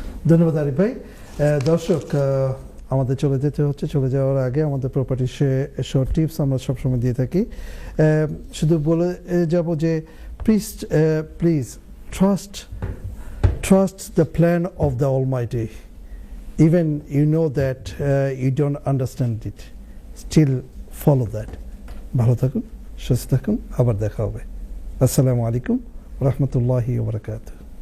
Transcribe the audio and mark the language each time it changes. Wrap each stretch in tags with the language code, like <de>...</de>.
<bn>ধন্যবাদ আরিফ ভাই। দর্শক, আমাদের চলে যেতে হচ্ছে। চলে যাওয়ার আগে আমাদের প্রপার্টি শর্ট টিপস আমরা সবসময় দিয়ে থাকি। শুধু বলে যাব যে</bn> <en>Please trust the plan of the almighty. Even you know that you don't understand it, still follow that.</en> <bn>ভালো থাকুন, সুস্থ থাকুন, আবার দেখা হবে। আসসালামু আলাইকুম ওয়া রাহমাতুল্লাহি ওয়া বারাকাতুহু।</bn>